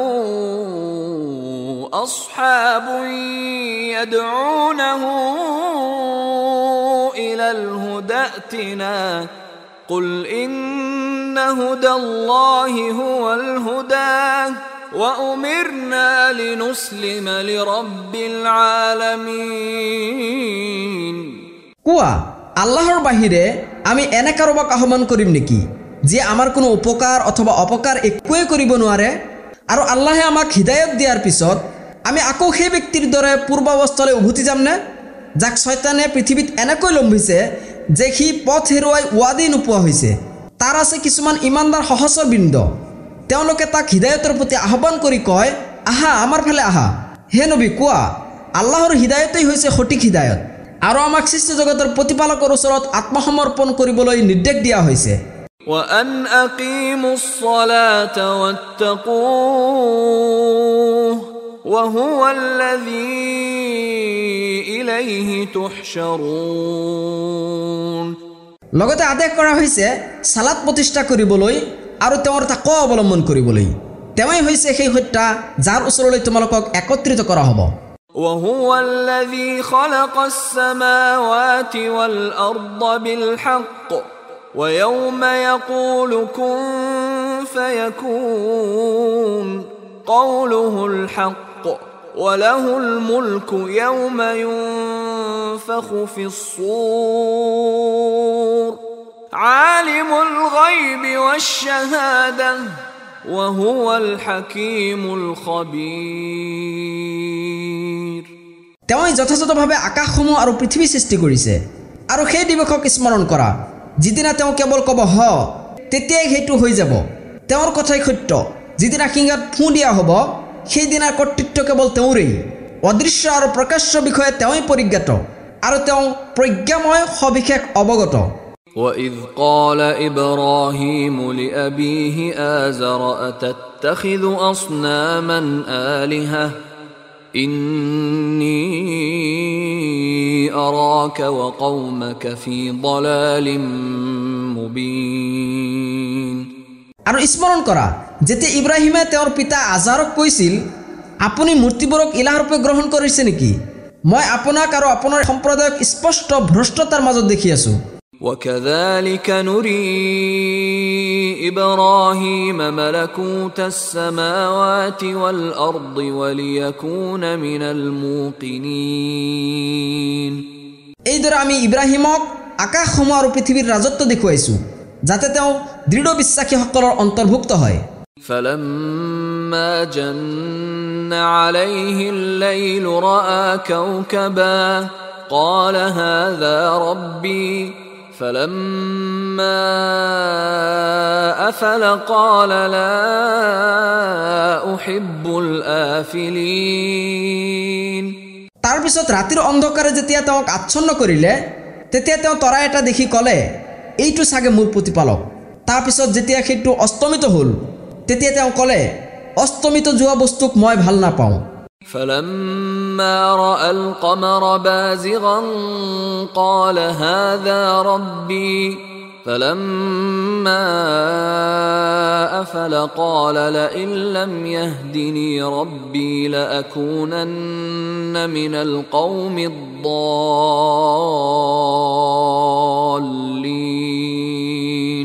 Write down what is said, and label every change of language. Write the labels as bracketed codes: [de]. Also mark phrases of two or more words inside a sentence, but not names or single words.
[ar] أصحاب يدعونه إلى الهدى ائتنا قل إن هدى الله هو الهدى وأمرنا لنسلم لرب العالمين [as] কোৱা আল্লাহৰ বাহিৰে আমি এনে কাৰোবাক আহ্বান কৰিম নেকি যিয়ে আমাৰ কোনো উপকাৰ অথবা অপকাৰ একোৱে কৰিব নোৱাৰে আৰু আল্লাহে আমাক হিদায়ত দিয়াৰ পিছত আমি আকৌ সেই ব্যক্তিৰ দৰে পূৰ্বাৱস্থালৈ উভতি যামনে যাক শয়তানে পৃথিৱীত এনেকৈ লম্ভিছে যে সি পথ হেৰুৱাই ৱাদি নোপোৱা হৈছে তাৰ আছে কিছুমান ইমানদাৰ সহচৰ বৃন্দ তেওঁলোকে তাক হিদায়তৰ প্ৰতি আহ্বান কৰি কয় আহা আমাৰ ফালে আহা হে নবী কোৱা আল্লাহৰ হিদায়তেই হৈছে সঠিক হিদায়ত আৰু আমাক সৃষ্টি জগতৰ প্ৰতিপালকৰ ওচৰত আত্মসমৰ্পণ কৰিবলৈ নিৰ্দেশ দিয়া হৈছে [ar] وأن أقيموا الصلاة واتقوه وهو الذي إليه تحشرون [as] লগতে আদেশ কৰা হৈছে সালাত প্ৰতিষ্ঠা কৰিবলৈ আৰু তেওঁৰ তাকৱা অৱলম্বন কৰিবলৈ তেওঁই হৈছে সেই হত্যা যাৰ ওচৰলৈ তোমালোকক একত্ৰিত কৰা হ'ব [ar] وهو الذي خلق السماوات والأرض بالحق ويوم يقول كن فيكون قوله الحق وله الملك يوم ينفخ في الصور عالم الغيب والشهادة وهو الحكيم الخبير [as] তেওঁই যথাযথভাৱে আকাশসমূহ আৰু পৃথিৱী সৃষ্টি কৰিছে আৰু সেই দিৱসক স্মৰণ কৰা যিদিনা তেওঁ কেৱল ক'ব হ তেতিয়াই সেইটো হৈ যাব তেওঁৰ কথাই সত্য যিদিনা সিংহাত ফু দিয়া হ'ব সেই দিনাৰ কৰ্তৃত্ব কেৱল তেওঁৰেই অদৃশ্য আৰু প্ৰকাশ্য বিষয়ে তেওঁই পৰিজ্ঞাত আৰু তেওঁ প্ৰজ্ঞাময় সবিশেষ অৱগত [ar] وَإِذْ قَالَ إِبْرَاهِيمُ لِأَبِيهِ آزَرَ أَتَتَّخِذُ أَصْنَامًا آلِهَةً إِنِّي أَرَاكَ وَقَوْمَكَ فِي ضَلَالٍ مُبِينٍ [as] আৰু স্মৰণ কৰা যেতিয়া ইব্ৰাহিমে তেওঁৰ পিতা আজাৰক কৈছিল আপুনি মূৰ্তিবোৰক ইলাহৰূপে গ্ৰহণ কৰিছে নেকি মই আপোনাক আৰু আপোনাৰ সম্প্ৰদায়ক স্পষ্ট ভ্ৰষ্টতাৰ মাজত দেখি আছো [ar] وَكَذَلِكَ نُرِي إِبْرَاهِيمَ مَلَكُوتَ السَّمَاوَاتِ وَالْأَرْضِ وَلِيَكُونَ مِنَ الْمُوقِنِينَ [as] এইদৰে আমি ইব্ৰাহিমক আকাশসমূহ আৰু পৃথিৱীৰ ৰাজত্ব দেখুৱাইছো যাতে তেওঁ দৃঢ় বিশ্বাসীসকলৰ অন্তৰ্ভুক্ত হয় [ar] فَلَمَّا جَنَّ عَلَيْهِ اللَّيْلُ رَأَى كَوْكَبًا قَالَ هَذَا رَبِّي فَلَمَّا أَفَلَ قَالَ لَا أُحِبُّ الْآفِلِينَ [as] তাৰ পিছত ৰাতিৰ অন্ধকাৰে যেতিয়া তেওঁক আচ্ছন্ন কৰিলে তেতিয়া তেওঁ তৰা এটা দেখি ক'লে এইটো চাগে মোৰ প্ৰতিপালক তাৰ পিছত যেতিয়া সেইটো অস্তমিত হ'ল তেতিয়া তেওঁ ক'লে অস্তমিত যোৱা বস্তুক মই ভাল নাপাওঁ [ar] فَلَمَّا رَأَى الْقَمَرَ بَازِغًا قَالَ هَذَا رَبِّي فَلَمَّا أَفَلَ قَالَ لَئِن لَّمْ يَهْدِنِي رَبِّي لَأَكُونَنَّ مِنَ الْقَوْمِ الضَّالِّينَ